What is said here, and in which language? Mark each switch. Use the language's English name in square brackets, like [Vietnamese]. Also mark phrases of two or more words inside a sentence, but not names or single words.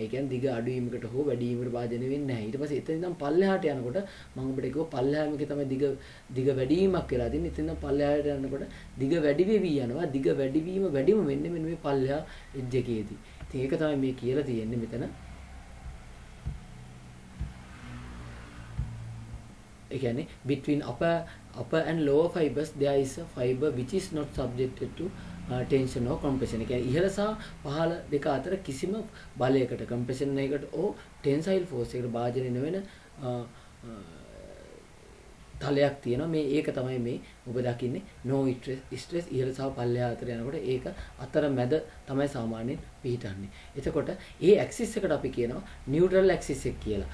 [Sinhala] ඒ කියන්නේ දිග අඩුවීමකට හෝ වැඩිවීමකට භාජනය වෙන්නේ නැහැ. ඊට පස්සේ එතන ඉඳන් පල්ලෙහාට යනකොට මම ඔබට කිව්වා පල්ලෙහාම එකේ තමයි දිග වැඩිවීමක් වෙලා තියෙන්නේ. එතන ඉඳන් පල්ලෙහාට යනකොට දිග වැඩි වෙවි යනවා. දිග වැඩිවීම වැඩිම වෙන්නේ මෙන්න මේ පල්ලෙහා එජ් එකේදී. ඉතින් ඒක තමයි මේ කියලා තියෙන්නේ මෙතන. ඒ කියන්නේ [English] between upper and lower fibers there is a fiber which is not subjected to tension or compression. [Sinhala] ඒ කියන්නේ ඉහළ සහ පහළ දෙක අතර කිසිම බලයකට compression එකකට ඕ [English] tensile force [Sinhala] එකට භාජනය නොවන තලයක් තියෙනවා. මේ ඒක තමයි මේ ඔබ දකින්නේ [English] no stress [Sinhala] ඉහළ සහ පල්ලෙහා අතර යනකොට ඒක අතර මැද තමයි සාමාන්‍යයෙන් පිහිටන්නේ. එතකොට ඒ ඇක්සිස් එකට අපි කියනවා [English] neutral axis [Sinhala] එක කියලා.